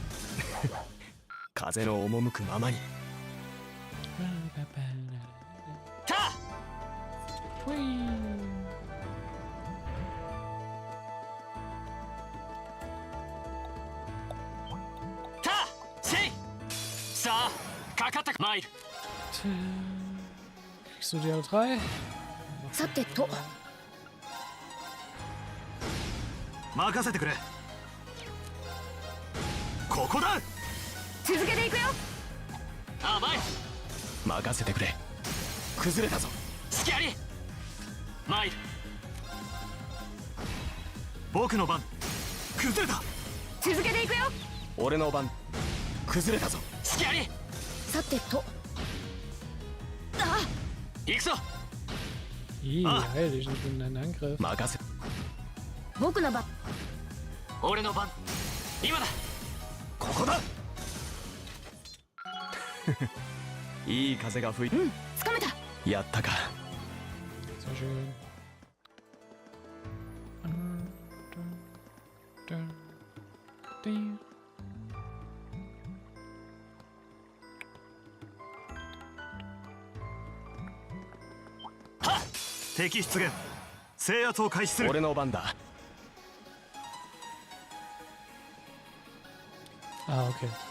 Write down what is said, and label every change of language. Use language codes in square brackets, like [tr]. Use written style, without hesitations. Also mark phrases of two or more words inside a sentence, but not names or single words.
[ja] 風の赴くままに。た。さあ、かかった参る。 [de] Kriegst du die alle drei? [ja] さてと。任せてくれ。ここだ。続けていくよ。甘い。任せてくれ。崩れたぞ。隙あり。参る。僕の番。崩れた。続けていくよ。俺の番。崩れたぞ。隙あり。さてと。あ、行くぞ。 [de] Ih, heil dich nicht mit deinem Angriff. [ja] 任せ。僕の番。俺の番。今だ。ここだ。いい風が吹いて。うん、つかめた。やったか。 [de] Sehr schön. Ding. [ja] 敵出現。制圧を開始する。俺の番だ。 [de] Ah, okay.